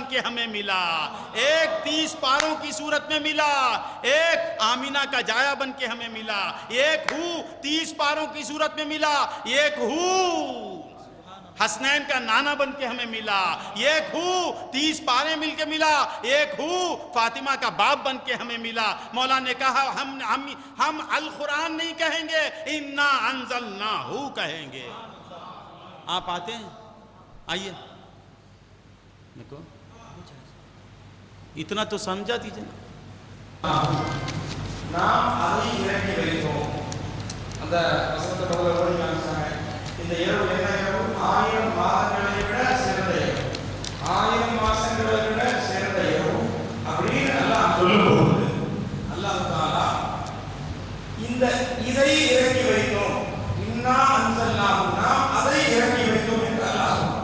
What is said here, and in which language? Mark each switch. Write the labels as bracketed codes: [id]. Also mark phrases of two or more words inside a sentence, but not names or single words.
[ur] کے ہمیں ملا، ایک 30 پاروں کی صورت میں ملا، ایک آمینہ کا جایا بن کے ہمیں ملا، ایک ہو 30 پاروں کی صورت میں ملا، ایک ہو حسنین کا نانا بن کے ہمیں ملا، ایک ہو 30 پارے مل کے ملا، ایک ہو فاطمہ کا باپ بن کے ہمیں ملا۔ مولا نے کہا ہم القرآن نہیں کہیں گے، [ar] اِنَّا أَنزَلْنَاهُ [ur] کہیں گے۔ آپ آتے ہیں؟ آئیے دیکھو، اتنا تو سمجھا دیجئے نا۔ [ta] நாம் அதை இறக்கி வைத்தோம்। அந்த வசனத்தை முதல்ல ஓடி காமிச்சாங்க, இந்த இரவு என்ன இரவு? 1000 மாதங்களை விட சிறந்த இரவு, 1000 மாசங்களை விட சிறந்த இரவு அப்படின்னு அல்லாஹ் சொல்லும்போது அல்லாஹ் தஆலா இதை இறக்கி வைத்தோம், [ar] إنا أنزلناه, [ta] நாம் அதை இறக்கி வைத்தோம் என்று அல்லாஹ் சொன்னார்।